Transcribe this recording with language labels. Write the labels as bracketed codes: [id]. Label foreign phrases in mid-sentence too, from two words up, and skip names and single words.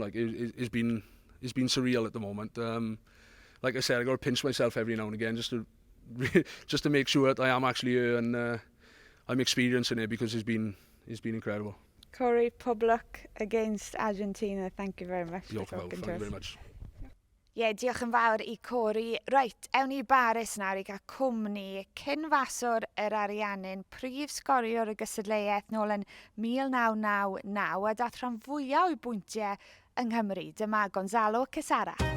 [en] Like it's been surreal at the moment. Like I said, I got to pinch myself every now and again just to make sure that I am actually here and I'm experiencing it, because it's been incredible. Corey, pub luck against Argentina. Thank you very much for talking to us. Thank you very much. [cy] Ie, diolch yn fawr I Corey. Right, ewn ni Baris nawr I gael cwmni cyn-faswr yr Ariannin, prif sgoriwr y gystadleuaeth nôl yn 1999 a dath rhan fwyaf o'i bwyntiau yng Nghymru. Dyma Gonzalo Quesada.